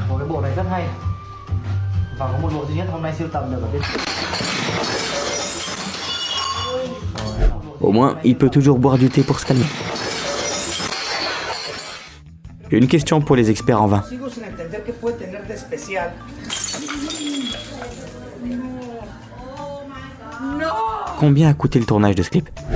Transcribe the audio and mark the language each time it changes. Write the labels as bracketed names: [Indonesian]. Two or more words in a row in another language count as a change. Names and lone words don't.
[Vietnamese] Một cái bộ này rất hay. Và có một bộ duy nhất hôm nay siêu tầm được ở bên. [French] Au moins, il peut toujours boire du thé pour se calmer. Une question pour les experts en vin. Combien a coûté le tournage de ce clip?